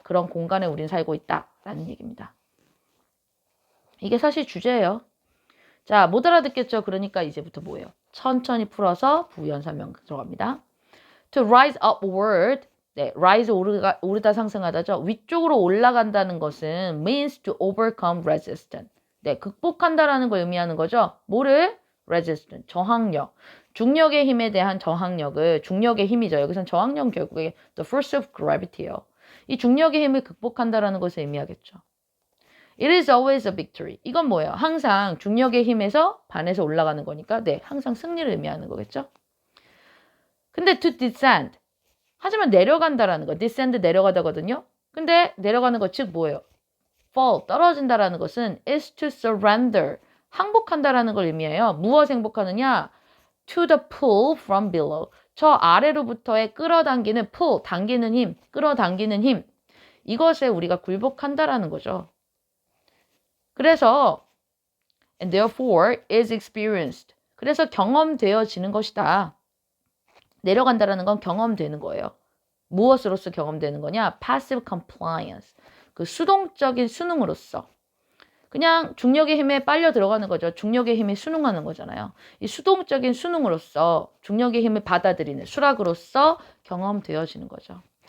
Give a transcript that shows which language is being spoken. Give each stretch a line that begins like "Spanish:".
Korean: 그런 공간에 우리는 살고 있다. 라는 얘기입니다. 이게 사실 주제예요. 자, 못 알아듣겠죠? 그러니까 이제부터 뭐예요? 천천히 풀어서 부연 설명 들어갑니다.
English: To rise upward.
Korean: rise 오르다 상승하다죠. 위쪽으로 올라간다는 것은
English: means to overcome resistance.
Korean: 극복한다라는 걸 의미하는 거죠. 뭐를? resistance, 저항력. 중력의 힘에 대한 저항력을, 중력의 힘이죠. 여기선 저항력은 결국에
English: the force of gravity
Korean: 예요. 이 중력의 힘을 극복한다라는 것을 의미하겠죠.
English: It is always a victory.
Korean: 이건 뭐예요? 항상 중력의 힘에서 반에서 올라가는 거니까 항상 승리를 의미하는 거겠죠. 근데
English: to descend.
Korean: 하지만 내려간다라는 거. descend 내려가다거든요. 근데 내려가는 거 즉 뭐예요?
English: fall
Korean: 떨어진다라는 것은
English: is to surrender.
Korean: 항복한다라는 걸 의미해요. 무엇 행복하느냐?
English: To the pull from below.
Korean: 저 아래로부터의 끌어당기는 pull, 당기는 힘, 끌어당기는 힘. 이것에 우리가 굴복한다라는 거죠. 그래서
English: and therefore is experienced.
Korean: 그래서 경험되어지는 것이다. 내려간다라는 건 경험되는 거예요. 무엇으로서 경험되는 거냐?
English: passive compliance.
Korean: 그 수동적인 순응으로서. 그냥 중력의 힘에 빨려 들어가는 거죠. 중력의 힘에 순응하는 거잖아요. 이 수동적인 순응으로서 중력의 힘을 받아들이는 수락으로서 경험되어지는 거죠.